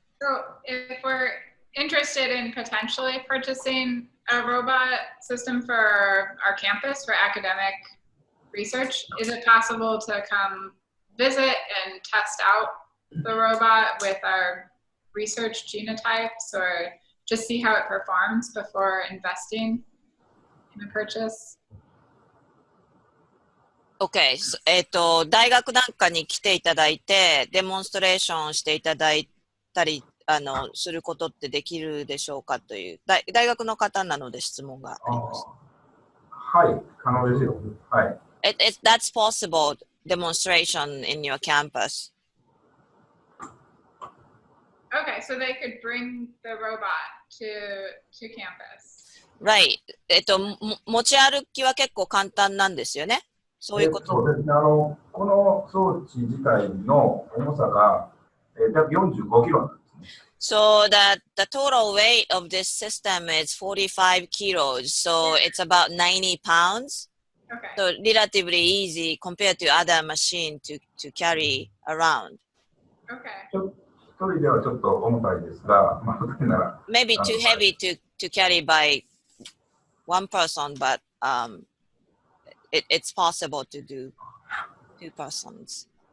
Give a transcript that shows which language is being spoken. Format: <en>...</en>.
<en>So if we're interested in potentially purchasing a robot system for our campus for academic research, is it possible to come visit and test out the robot with our research genotypes or just see how it performs before investing in a purchase? Okay.</en> <ja>大学なんかに来ていただいて、デモンストレーションしていただいたり、することってできるでしょうかという、大学の方なので質問があります。はい、可能ですよ。はい。</ja> <en>That's possible demonstration in your campus. Okay, so they could bring the robot to campus. Right.</en> <ja>持ち歩きは結構簡単なんですよね。そういうこと。そうですね。この装置自体の重さが、約45キロなんですね。</ja> <en>So the total weight of this system is 45 kilos. So it's about 90 pounds. Okay. So relatively easy compared to other machine to carry around. Okay.</en> <ja>一人ではちょっと重たいですが、まあ、二人なら。</ja> <en>Maybe too heavy to carry by one person, but it's possible to do 2 persons.</en>